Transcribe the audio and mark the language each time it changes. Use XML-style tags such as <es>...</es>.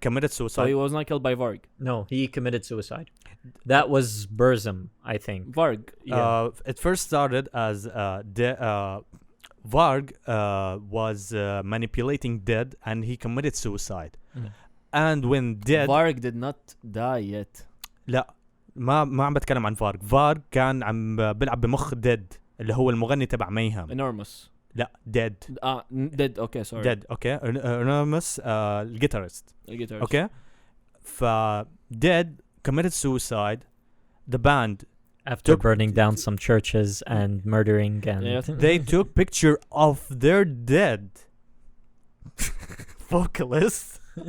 <en>So he was not killed by Varg. No, he committed suicide. That was Burzum, I think. Varg. It first started as Varg was manipulating Dead, and he committed suicide. And when Dead, Varg did not die yet.</en> <ar>لا ما عم بتكلم عن فارغ كان عم بلعب بمخ ديد اللي هو المغني تبع ميهم.</ar> <en>Enormous.</en> <ar>لا ديد.</ar> <en>Dead. Okay, sorry. Dead. Okay. Enormous الجيتارست. Okay. ف Dead committed suicide. The band after burning down some churches and murdering and they took picture of their dead vocalist.</en>